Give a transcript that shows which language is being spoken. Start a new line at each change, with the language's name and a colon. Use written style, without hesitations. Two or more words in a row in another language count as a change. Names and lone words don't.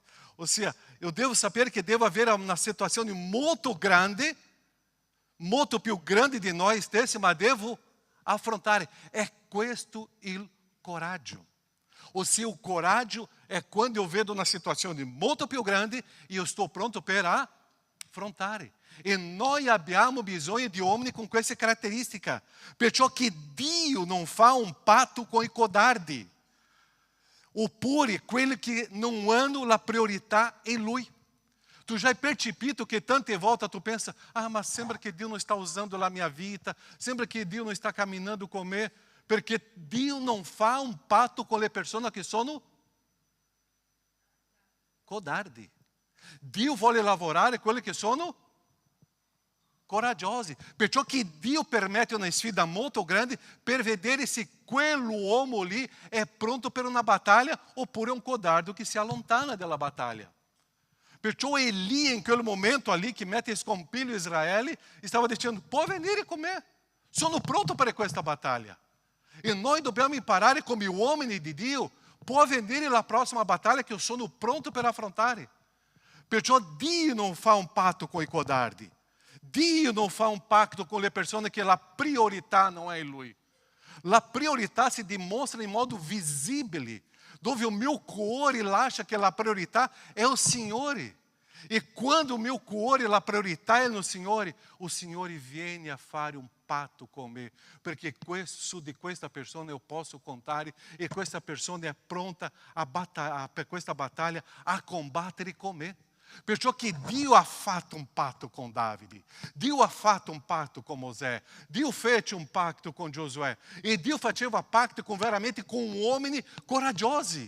Italian: Ossia,
Portuguese: eu devo
Italian: sapere che devo avere una situazione molto grande, molto più grande di noi stessi, ma devo affrontare. È questo il coraggio. Ossia, o coraggio è quando eu vedo una situazione molto più grande e
Portuguese: eu estou
Italian: pronto per affrontare. E noi abbiamo bisogno di uomini con queste caratteristiche. Perciò che Dio non fa un patto con i codardi. Oppure quelli che non hanno la priorità em Lui. Tu já hai percepito que tante volte tu pensa:
Portuguese: ah, mas sembra que Deus não está usando a minha vida, sembra que Deus não está caminhando com me, porque Deus não faz um pacto com as pessoas que são codarde. Deus
Italian: vuole lavorare
Portuguese: com aqueles que são coraggiosi.
Italian: Perciò che Dio permette una sfida molto grande per vedere se quell'uomo lì è pronto per una battaglia oppure un codardo che si allontana dalla battaglia. Perciò Eli, in quel momento ali che mette scompiglio Israele, stava dicendo: può venire con me, sono pronto per questa battaglia. E noi dobbiamo imparare come uomini di Dio: può venire la prossima battaglia che io sono pronto per affrontare. Perciò Dio non fa un patto con i codardi. Dio non fa un pacto con le persone che la priorità non è Lui. La priorità si dimostra in modo visibile, dove
Portuguese: o meu cuore acha que a priorità é o Senhor.
Italian: E quando
Portuguese: o meu cuore, a priorità é no Senhor, o Senhor vem
Italian: a fare un patto con me, perché su di questa persona
Portuguese: eu posso contar
Italian: e questa persona è pronta per questa battaglia a combattere con me. Perciò che Dio ha fatto un patto con Davide, Dio ha fatto un patto con Mosè, Dio fece un patto con Giosuè e Dio faceva patto veramente con uomini coraggiosi.